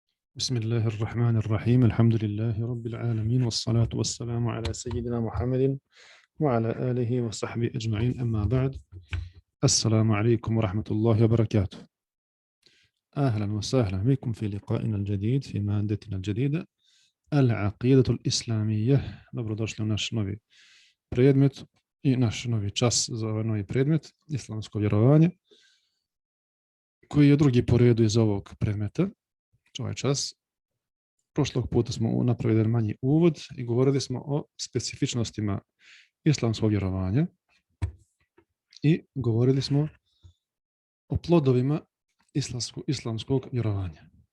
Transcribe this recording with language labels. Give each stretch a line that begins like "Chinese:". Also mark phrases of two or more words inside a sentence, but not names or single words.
Arabic: بسم الله الرحمن الرحيم الحمد لله رب العالمين والصلاة والسلام على سيدنا محمد وعلى آله وصحبه أجمعين أما بعد السلام عليكم ورحمة الله وبركاته. أهلا وسهلا بكم في لقائنا الجديد في مادتنا الجديدة العقيدة الإسلامية.
Bosnian: Dobrodošli u naš novi predmet i naš novi čas za ovaj novi predmet, islamsko vjerovanje, koji je drugi po redu iz ovog predmeta, ovaj čas. Prošlog puta smo napravili jedan manji uvod i govorili smo o specifičnostima islamskog vjerovanja i govorili smo o plodovima islamskog vjerovanja.